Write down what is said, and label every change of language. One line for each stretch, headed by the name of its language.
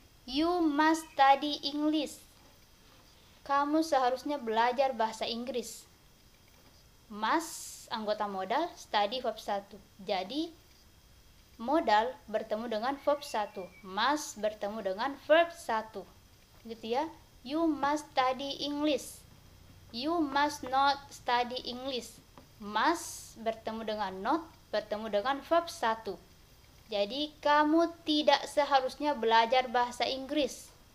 English: You must study English.
Indonesian: Kamu seharusnya belajar bahasa Inggris. Must anggota modal, study verb 1. Jadi modal bertemu dengan verb 1. Must bertemu dengan verb 1. Gitu ya.
English: You must study English. You must not study English.
Indonesian: Must bertemu dengan not, bertemu dengan verb 1. Jadi kamu tidak seharusnya belajar bahasa Inggris.